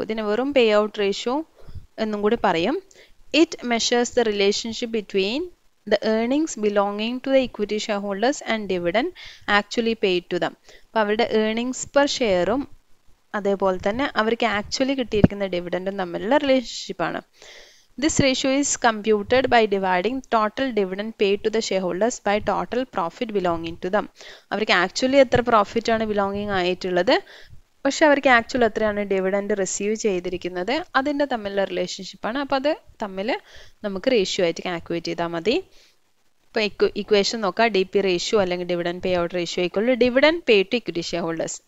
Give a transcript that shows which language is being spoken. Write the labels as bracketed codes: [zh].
[ml] ഇതിന് വെറും pay out ratio എന്നും കൂടി പറയും. [en] It measures the relationship between the earnings belonging to the equity share holders and dividend actually paid to them. [ml] അപ്പോൾ അവരുടെ earnings per ഷെയറും അതേപോലെ തന്നെ അവർക്ക് ആക്ച്വലി കിട്ടിയിരിക്കുന്ന ഡിവിഡൻഡും തമ്മിലുള്ള റിലേഷൻഷിപ്പാണ്. [en] This ratio is computed by dividing total dividend paid to the shareholders by total profit belonging to them. [ml] അവർക്ക് actually എത്ര പ്രോഫിറ്റ് ആണ് ബിലോങ്ങിങ് ആയിട്ടുള്ളത്, പക്ഷെ അവർക്ക് ആക്ച്വൽ എത്രയാണ് ഡിവിഡൻഡ് റിസീവ് ചെയ്തിരിക്കുന്നത്, അതിൻ്റെ തമ്മിലുള്ള റിലേഷൻഷിപ്പാണ്. അപ്പോൾ അത് തമ്മിൽ നമുക്ക് റേഷ്യോ ആയിട്ട് കാൽക്കുലേറ്റ് ചെയ്താൽ മതി. ഇപ്പോൾ ഇക്വേഷൻ നോക്കാം. ഡി പി റേഷ്യോ അല്ലെങ്കിൽ dividend pay out ratio equal dividend pay to equity share holders.